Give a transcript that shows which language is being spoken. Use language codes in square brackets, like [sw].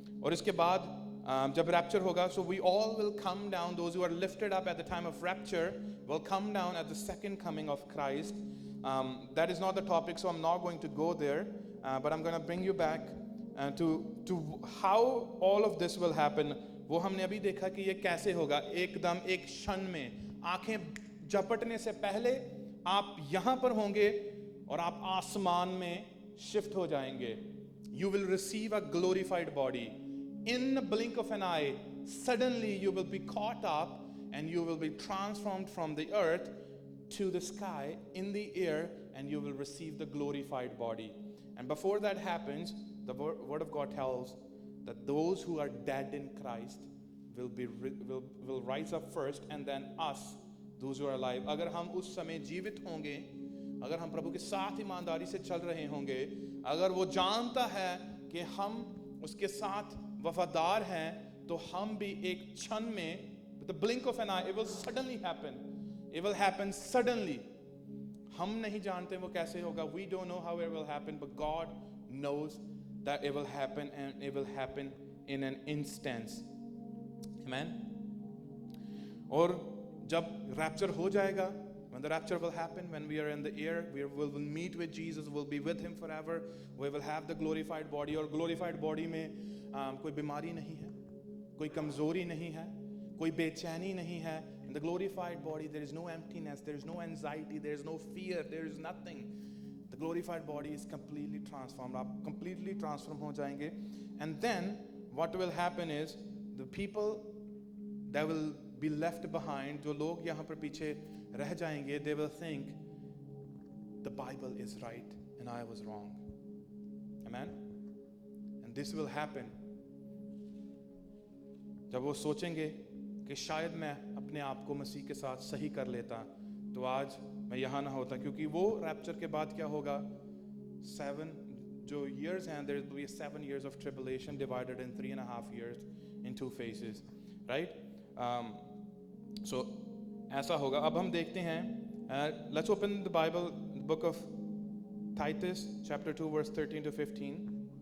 [hi] और इसके बाद जब रैप्चर होगा, [en] so we all will come down, those who are lifted up at the time of rapture will come down at the second coming of Christ. That is not the topic, so I'm not going to go there, but I'm going to bring you back to how all of this will happen. [hi] वो हमने अभी देखा कि ये कैसे होगा, एकदम एक क्षण में, आंखें झपटने से पहले आप यहाँ पर होंगे और आप आसमान में शिफ्ट हो जाएंगे. [en] You will receive a glorified body. In the blink of an eye, suddenly you will be caught up and you will be transformed from the earth to the sky in the air, and you will receive the glorified body. And before that happens, the word of God tells that those who are dead in Christ will rise up first, and then us, those who are alive. [hi] अगर हम उस समय जीवित होंगे, अगर हम प्रभु के साथ ईमानदारी से चल रहे होंगे, अगर वो जानता है कि हम उसके साथ वफादार हैं, तो हम भी एक क्षण में, [en] with the blink of an eye, it will suddenly happen. It will happen suddenly. [hi] हम नहीं जानते वो कैसे होगा. [en] We don't know how it will happen, but God knows that it will happen, and it will happen in an instant. Amen. [hi] और जब rapture हो जाएगा, [en] when the rapture will happen, when we are in the air, we will meet with Jesus, we'll be with him forever. We will have the glorified body. [hi] और glorified body में कोई बीमारी नहीं है, कोई कमजोरी नहीं है, कोई बेचैनी नहीं है. [en] In the glorified body there is no emptiness, there is no anxiety, there is no fear, there is nothing. The glorified body is completely transformed. [hi] आप completely transform हो जाएंगे. [en] And then what will happen is the people that will be left behind, [hi] जो लोग यहाँ पर पीछे रह जाएंगे, [en] they will think the Bible is right and I was wrong. Amen. And this will happen [hi] जब वो सोचेंगे कि शायद मैं अपने आप को मसीह के साथ सही कर लेता तो आज मैं यहाँ ना होता. क्योंकि वो रैप्चर के बाद क्या होगा, 7 जो years हैं, [en] there will be 7 years of tribulation divided in 3.5 years in 2 phases, right? [hi] So ऐसा होगा. अब हम देखते हैं, [en] let's open the Bible, book of Titus chapter 2 verse 13 to 15.